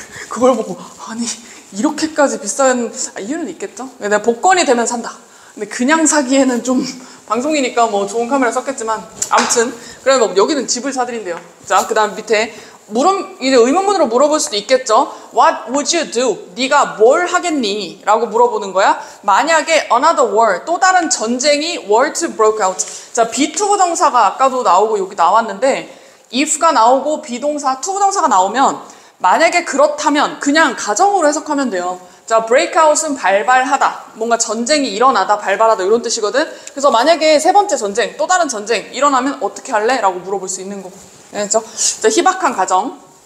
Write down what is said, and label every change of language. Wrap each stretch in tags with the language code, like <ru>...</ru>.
<ko>그걸 보고 아니 이렇게까지 비싼 이유는 있겠죠? 내가 복권이 되면 산다. 근데 그냥 사기에는 좀 방송이니까 뭐 좋은 카메라 썼겠지만 아무튼 그래 뭐 여기는 집을 사드린대요. 자, 그 다음 밑에 이제 의문문으로 물어볼 수도 있겠죠.</ko> <en>What would you do?</en> <ko>네가 뭘 하겠니? 라고 물어보는 거야. 만약에</ko> <en>another war,</en> <ko>또 다른 전쟁이</ko> <en>war to broke out.</en> <ko>자, be to 부정사가 아까도 나오고 여기 나왔는데 if가 나오고 비동사 to 부정사가 나오면 만약에 그렇다면 그냥 가정으로 해석하면 돼요. 자, 자, breakout은 발발하다. 뭔가 전쟁이 일어나다, 발발하다 이런 뜻이거든. 그래서 만약에 세 번째 전쟁, 또 다른 전쟁 일어나면 어떻게 할래? 라고 물어볼 수 있는 거고. 알겠죠? 자, 희박한 가정.</ko>